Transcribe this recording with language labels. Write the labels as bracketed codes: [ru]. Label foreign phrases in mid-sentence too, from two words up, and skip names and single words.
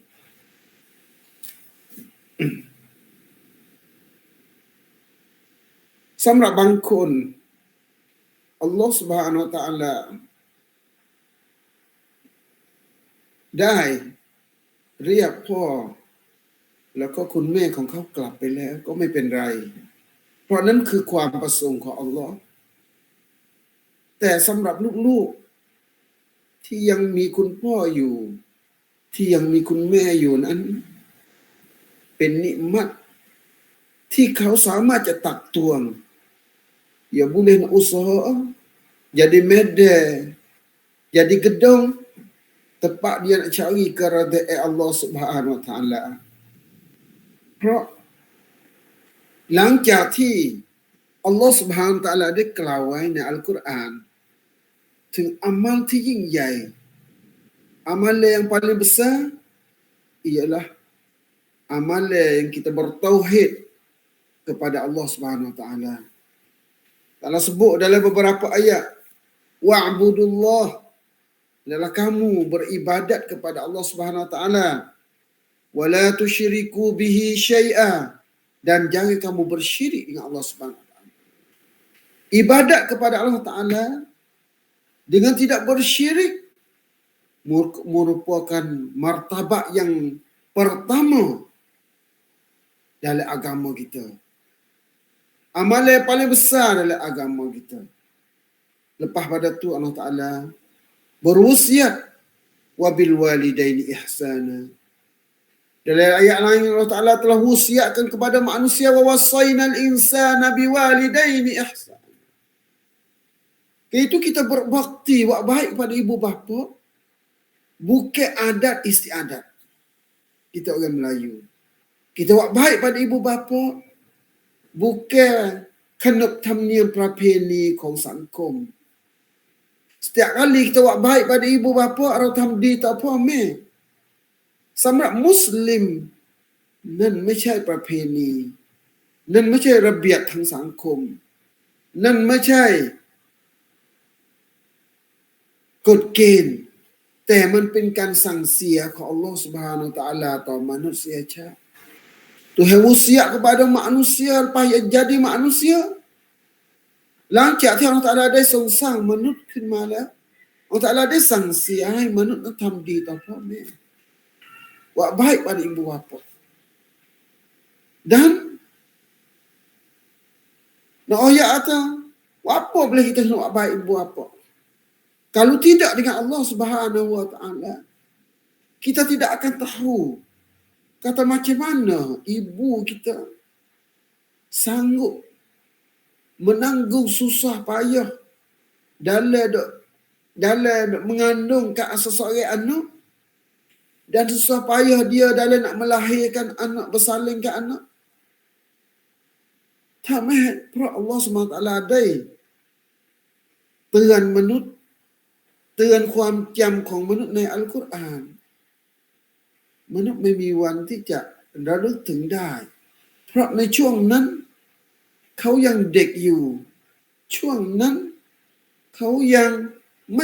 [th] สำหรับบางคนอัลลอฮฺ سبحانه และ تعالى ได้เรียกพ่อแล้วก็คุณแม่ของเขากลับไปแล้วก็ไม่เป็นไรเพราะนั้นคือความ ประสงค์ของอัลลอฮฺแต่สำหรับลูกๆที่ยังมีคุณพ่ออยู่ที่ยังมีคุณแม่ อยู่นั้นเป็นนิมัตที่เขาสามารถจะตักตวง [ms] ya boleh nak usaha jadi medan jadi gedung tempat dia nak cari keridaan Allah [ar] سبحانه وتعالى [th] เพราะหลังจากที่อัลลอฮฺ [ar] سبحانه وتعالى [th] ได้กล่าวไว้ในอัลกุรอานถึงอามัลที่ยิ่งใหญ่อามัล [ms] yang paling besar ialah amal yang kita bertauhid kepada Allah [ar] سبحانه وتعالى. [ms] Allah sebut dalam beberapa ayat, wa'budullah, adalah kamu beribadat kepada Allah [ar] سبحانه وتعالى, و لا تشركوا به شيئا, [ms] dan jangan kamu bersyirik dengan Allah [ar] سبحانه وتعالى. [ms] Ibadat kepada Allah Taala dengan tidak bersyirik merupakan martabat yang pertama dalam agama kita. Amal yang paling besar dalam agama kita. Lepas pada tu Allah Ta'ala berwasiat [ar] وبالوالدين إحسانا. [ms] Dalam ayat lain Allah Ta'ala telah wasiatkan kepada manusia [ar] ووصينا الإنسان بالوالدين إحسانا. [ms] Itu kita berbakti, buat baik pada ibu bapa bukan adat istiadat. Kita orang Melayu. Kita buat baik pada ibu bapa bukan kena tham-niam [th] ประเพณีของสังคม [ms] Setiap kali kita buat baik pada ibu bapa atau [th] ทำดีต่อพ่อแม่สำหรับมุสลิมนั่นไม่ใช่ประเพณีนั่นไม่ใช่ระเบียบทางสังคมนั่นไม่ใช่ กฎเกณฑ์แต่มันเป็นการสั่งเสียของอัลลอฮฺ [ar] سبحانه وتعالى [th] ต่อมนุษยชาติ [ms] Tuhan wasiat kepada manusia lepas jadi manusia. [th] Langkah ที่ Allah Ta'ala ได้ทรงสร้างมนุษย์ขึ้นมาแล้ว Allah Ta'ala ได้สั่งเสียให้มนุษย์นั้นทำดีต่อพ่อแม่ [ms] Buat baik pada ibu bapa. Dan nak ayat kata, apa boleh kita nak buat baik ibu bapa? Kalau tidak dengan Allah [ar] سبحانه وتعالى, [ms] kita tidak akan tahu kata macam mana ibu kita sanggup menanggung susah payah dalam mengandungkan seseorang anak dan susah payah dia dalam nak melahirkan anak, bersalingkan anak. [th] Tamah เพราะ Allah SWT ได้เตือนมนุษย์เตือนความจำของมนุษย์ในอัลกุรอานมนุษย์ไม่มีวันที่จะระลึกถึงได้ เพราะในช่วงนั้นเขายังเด็กอยู่ ช่วงนั้นเขายังไม่